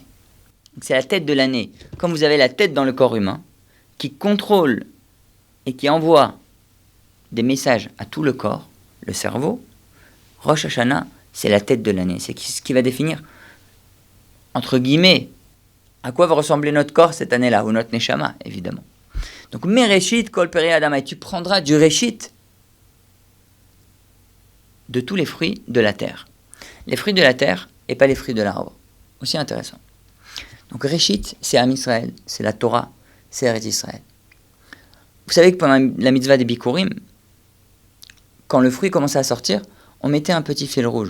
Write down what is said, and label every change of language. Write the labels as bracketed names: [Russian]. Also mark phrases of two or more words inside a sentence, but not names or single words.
[French] Donc c'est la tête de l'année. Comme vous avez la tête dans le corps humain, qui contrôle et qui envoie des messages à tout le corps, le cerveau, Rosh Hashanah, c'est la tête de l'année. C'est ce qui va définir, entre guillemets, à quoi va ressembler notre corps cette année-là, ou notre neshama, évidemment. Donc, [Hebrew] מראשית כל פרי אדמה, [French] et tu prendras du réchit de tous les fruits de la terre. Les fruits de la terre et pas les fruits de l'arbre. Aussi intéressant. Donc, réchit, c'est Ham Israël, c'est la Torah, c'est Eretz Israël. Vous savez que pendant la mitzvah des bikurim, quand le fruit commençait à sortir, on mettait un petit fil rouge.